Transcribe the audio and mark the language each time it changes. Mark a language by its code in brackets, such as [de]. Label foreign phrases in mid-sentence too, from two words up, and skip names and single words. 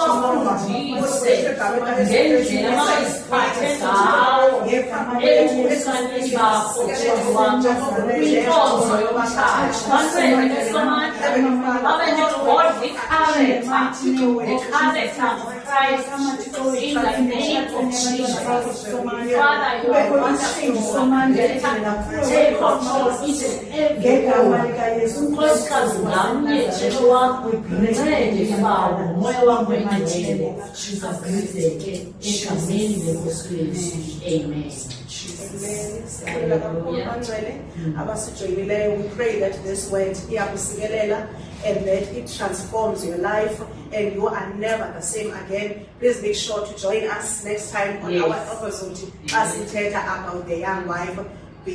[en] Wow. [xh] abantwana bakho kwinkonzo yomtshato bancede somandla babe negodly [en] character of Christ in the name of Jesus. Father, you are wonderful. Take control each and every [xh] unkosikazi ngamnye Jehova wakho ncede bawo umoya wakho engcwele uzabhideke egameni lenkosi Yesu. [en] Amen. We pray that this word and that it transforms your life and you are never the same again. Please make sure to join us next time on our episode as we talk about the young wife.